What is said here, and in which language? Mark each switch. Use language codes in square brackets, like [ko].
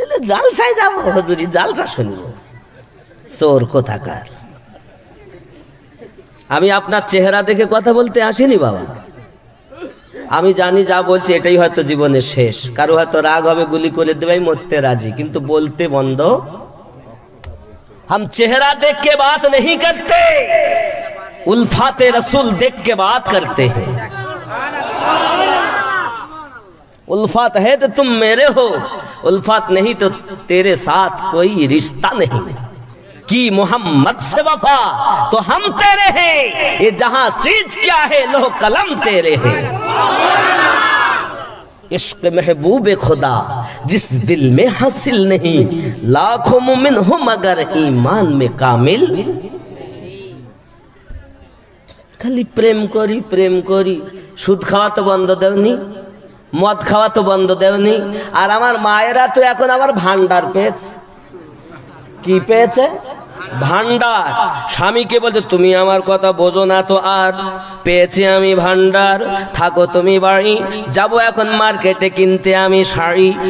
[bn] জালসায় যাবো হুজুরি, জালসা শুনবো। চোর কোথাকার। আমি আপনার চেহারা দেখে কথা বলতে আসিনি বাবা। আমি জানি যা বলছি এটাই হয়তো জীবনের শেষ। কারো হয়তো রাগ হবে, গুলি করে দেবে, মরতে রাজি, কিন্তু বলতে বন্ধ। [hi] हम चेहरा देख के बात नहीं करते, उल्फाते रसूल देख के बात करते हैं। उल्फात है तो तुम मेरे हो, उल्फात नहीं तो तेरे साथ कोई रिश्ता नहीं। कि मोहम्मद से वफा तो हम तेरे हैं, ये जहां चीज क्या है लो कलम तेरे हैं। इश्क महबूब खुदा जिस दिल में हासिल नहीं, लाखों मुमिन हो मगर ईमान में कामिल। [bn] खाली प्रेम करी प्रेम करी, সুদ খাওয়া তো বন্ধ দেওনি, মদ খাওয়া তো বন্ধ দেওনি। আর আমার মায়েরা তো এখন আবার ভান্ডার পেয়েছে। কি পেয়েছে? ভান্ডার। স্বামীকে বলতে তুমি আমার কথা বোঝো না তো, আর পেয়েছি আমি ভান্ডার, থাকো তুমি বাড়ি, যাব এখন মার্কেটে কিনতে আমি শাড়ি।